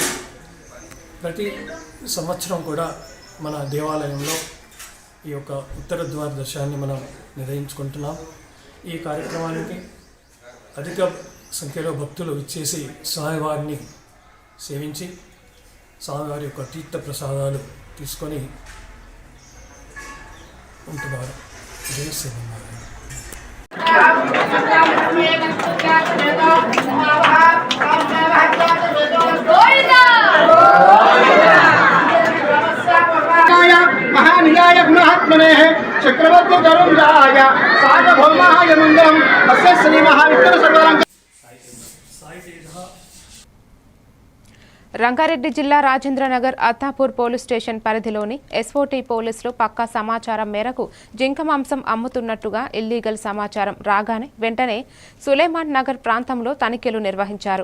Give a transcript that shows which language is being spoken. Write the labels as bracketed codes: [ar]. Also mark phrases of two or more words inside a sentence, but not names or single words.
[te] ప్రతి సంవత్సరం కూడా మన దేవాలయంలో ఈ యొక్క ఉత్తర ద్వార దర్శనాన్ని మనం నిర్వహించుకుంటున్నాం. ఈ కార్యక్రమానికి అధిక సంఖ్యలో భక్తులు ఇచ్చేసి స్వామివారిని సేవించి స్వామివారి యొక్క తీర్థ ప్రసాదాలు తీసుకొని ఉంటున్నారు. జై శ్రీమన్నారాయణ. [sa] महानियाय महात्मने चक्रवर्ती तरुणाय सार्वभौमाय मंगलम अस्य श्री महाविष्णु सर्वांग. [te] రంగారెడ్డి జిల్లా రాజేంద్రనగర్ అత్తాపూర్ పోలీస్ స్టేషన్ పరిధిలోని ఎస్ఓటీ పోలీసులు పక్కా సమాచారం మేరకు జింక మాంసం అమ్ముతున్నట్టుగా ఇల్లీగల్ సమాచారం రాగానే వెంటనే సులేమాన్ నగర్ ప్రాంతంలో తనిఖీలు నిర్వహించారు.